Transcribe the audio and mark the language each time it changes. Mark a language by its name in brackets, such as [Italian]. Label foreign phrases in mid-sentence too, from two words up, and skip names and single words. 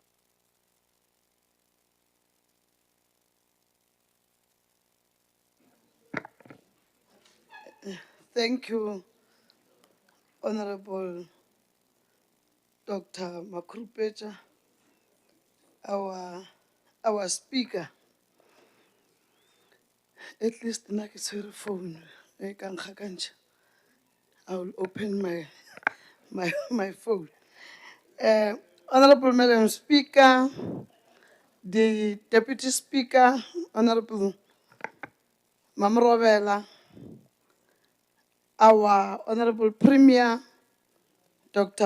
[English] Thank you, Honorable Dr. Makrupecha, our speaker. At least [Northern Sotho] na ke tshwere phone e ka nkga ka ntšha. [English] I will open my phone. Honorable Madam Speaker, the Deputy Speaker, Honorable Mamrobela, our Honorable Premier, Dr.